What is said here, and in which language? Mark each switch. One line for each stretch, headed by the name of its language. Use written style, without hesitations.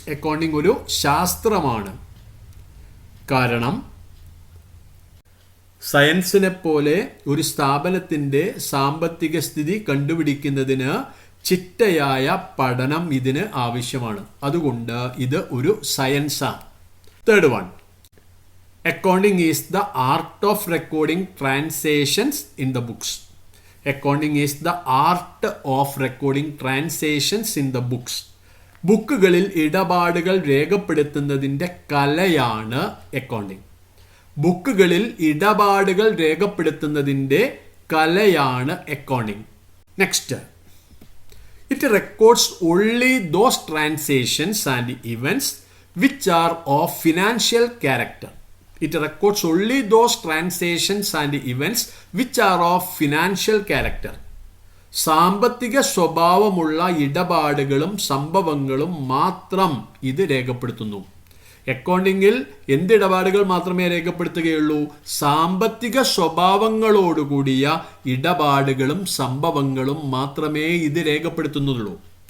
Malayalam: Accounting ഒരു ശാസ്ത്രമാണ്. കാരണം സയൻസിനെ പോലെ ഒരു സ്ഥാപനത്തിൻ്റെ സാമ്പത്തിക സ്ഥിതി കണ്ടുപിടിക്കുന്നതിന് ചിട്ടയായ പഠനം ഇതിന് ആവശ്യമാണ്. അതുകൊണ്ട് ഇത് ഒരു സയൻസാണ്.
English: Third one, accounting is the art of recording transactions in the books. Accounting is the art of recording transactions in the books.
Malayalam: ബുക്കുകളിൽ ഇടപാടുകൾ രേഖപ്പെടുത്തുന്നതിൻ്റെ കലയാണ് അക്കൗണ്ടിങ്. ബുക്കുകളിൽ ഇടപാടുകൾ രേഖപ്പെടുത്തുന്നതിൻ്റെ കലയാണ് accounting.
English: Next, it records only those transactions and events which are of financial character. It records only those transactions and events which are of financial character.
Malayalam: സാമ്പത്തിക സ്വഭാവമുള്ള ഇടപാടുകളും സംഭവങ്ങളും മാത്രം ഇത് രേഖപ്പെടുത്തുന്നു. അക്കൗണ്ടിങ്ങിൽ എന്ത് ഇടപാടുകൾ മാത്രമേ രേഖപ്പെടുത്തുകയുള്ളൂ? സാമ്പത്തിക സ്വഭാവങ്ങളോടുകൂടിയ ഇടപാടുകളും സംഭവങ്ങളും മാത്രമേ ഇത് രേഖപ്പെടുത്തുന്നുള്ളൂ.